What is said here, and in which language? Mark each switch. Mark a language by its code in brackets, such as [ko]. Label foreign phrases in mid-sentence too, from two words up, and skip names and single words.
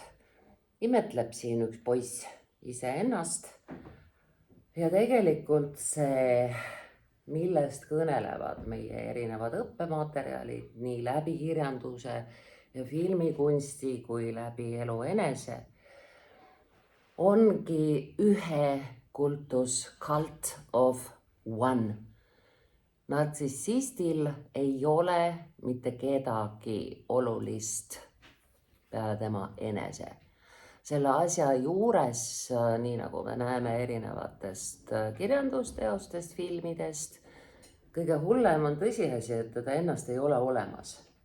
[et] Imetleb siin üks poiss iseennast ja tegelikult see, millest kõnelevad meie erinevad õppematerjalid nii läbi kirjanduse ja filmikunsti kui läbi elu enese, ongi ühe kultus [en] cult of one. [et] Nartsissistil ei ole mitte kedagi olulist peale tema enese. Selle asja juures, nii nagu me näeme erinevatest kirjandusteostest, filmidest, kõige hullem on tõsiasi, et teda ennast ei ole olemas.